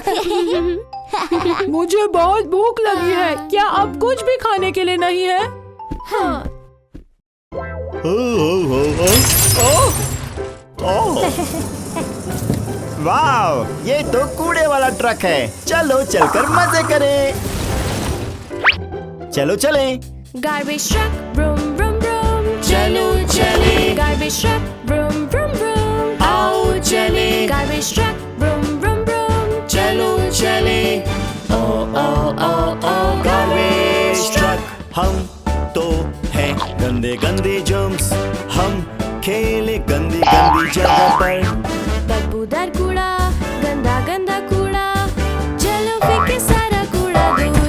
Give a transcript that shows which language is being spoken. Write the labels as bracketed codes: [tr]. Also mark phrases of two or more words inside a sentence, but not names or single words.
[hi] मुझे बहुत भूख लगी है, क्या अब कुछ भी खाने के लिए नहीं है? हाँ। वाह, ये तो कूड़े वाला ट्रक है। चलो चलकर मजे करें। चलो चलें। [en] Garbage truck, vroom vroom vroom. [hi] चलो चले, [en] Garbage truck, vroom vroom vroom. [hi] आओ चले, [en] Garbage truck, vroom vroom vroom. [hi] चलो चले। ओ ओ ओ ओ [en] garbage truck. [hi] हम तो हैं गंदे गंदे जर्म्स, हम खेले गंदी गंदी जगह पर। बदबूदार कूड़ा, गंदा गंदा कूड़ा, चलो फेंके सारा कूड़ा दूर।